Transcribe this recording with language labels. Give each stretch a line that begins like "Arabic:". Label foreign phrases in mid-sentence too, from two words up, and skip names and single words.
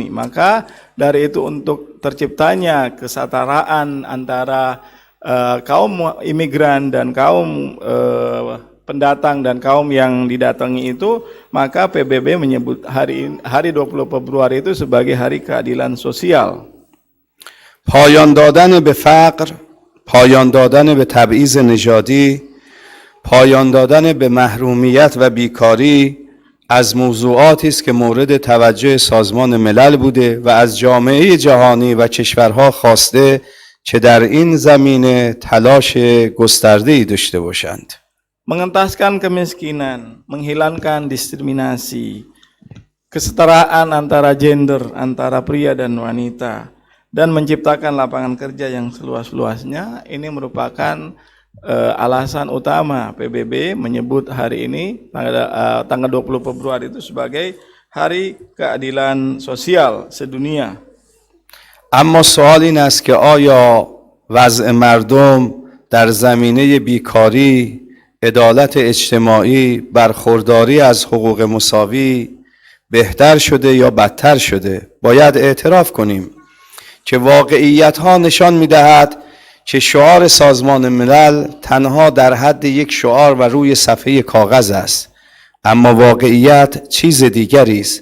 Indonesian: Maka dari itu untuk terciptanya kesetaraan antara kaum imigran dan kaum pendatang dan kaum yang didatangi itu, maka PBB menyebut hari 20 Februari itu sebagai Hari Keadilan Sosial.
Persian: پایان دادن به فقر، پایان دادن به تبعیض نژادی، پایان دادن به محرومیت و بیکاری از موضوعاتی است که مورد توجه سازمان ملل بوده و از جامعه جهانی و کشورها خواسته که در این زمینه تلاش گسترده‌ای داشته باشند.
Indonesian: Mengentaskan kemiskinan, menghilangkan diskriminasi, kesetaraan antara gender, antara pria dan wanita, dan menciptakan lapangan kerja yang seluas-luasnya, ini merupakan alasan utama PBB menyebut hari ini tanggal 20 Februari itu sebagai Hari Keadilan Sosial sedunia.
Persian: اما سوال این است که آیا وضع مردم در زمینه بیکاری، عدالت اجتماعی، برخورداری از حقوق مساوی بهتر شده یا بدتر شده؟ باید اعتراف کنیم که واقعیت ها نشان می‌دهد که شعار سازمان ملل تنها در حد یک شعار و روی صفحه کاغذ است، اما واقعیت چیز دیگری است.